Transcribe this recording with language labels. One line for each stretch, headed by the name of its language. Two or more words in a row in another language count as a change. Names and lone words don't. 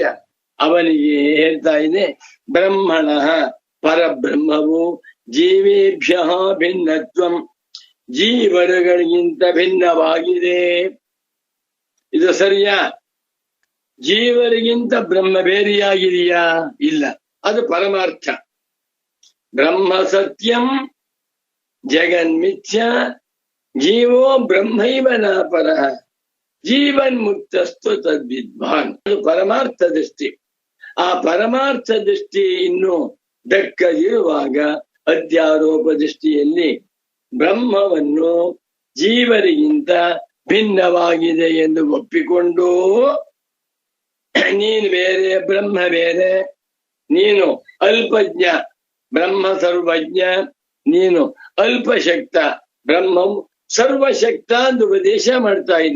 Kannada: ಅವನಿಗೆ ಹೇಳ್ತಾ ಇದೆ, ಬ್ರಹ್ಮಣ ಪರಬ್ರಹ್ಮವು
Sanskrit: ಜೀವೇಭ್ಯ ಭಿನ್ನತ್ವಂ,
Kannada: ಜೀವರುಗಳಿಗಿಂತ ಭಿನ್ನವಾಗಿದೆ. ಇದು ಸರಿಯಾ? ಜೀವರಿಗಿಂತ ಬ್ರಹ್ಮ ಬೇರೆಯಾಗಿದೆಯಾ? ಇಲ್ಲ, ಅದು ಪರಮಾರ್ಥ.
Sanskrit: ಬ್ರಹ್ಮ ಸತ್ಯಂ ಜಗನ್ಮಿಥ್ಯ ಜೀವೋ ಬ್ರಹ್ಮೈವ ನ ಪರಃ ಜೀವನ್ ಮುಕ್ತಸ್ತು ತದ್ವಿದ್ವಾನ್.
Kannada: ಅದು ಪರಮಾರ್ಥ ದೃಷ್ಟಿ. ಆ ಪರಮಾರ್ಥ ದೃಷ್ಟಿ ಇನ್ನು ದಕ್ಕದಿರುವಾಗ ಅಧ್ಯಾರೋಪ ದೃಷ್ಟಿಯಲ್ಲಿ ಬ್ರಹ್ಮವನ್ನು ಜೀವರಿಗಿಂತ ಭಿನ್ನವಾಗಿದೆ ಎಂದು ಒಪ್ಪಿಕೊಂಡು ನೀನು ಬೇರೆ, ಬ್ರಹ್ಮ ಬೇರೆ, ನೀನು ಅಲ್ಪಜ್ಞ, ಬ್ರಹ್ಮ ಸರ್ವಜ್ಞ, ನೀನು ಅಲ್ಪಶಕ್ತ, ಬ್ರಹ್ಮವು ಸರ್ವಶಕ್ತ ಎಂದು ಉಪದೇಶ ಮಾಡ್ತಾ ಇದೆ.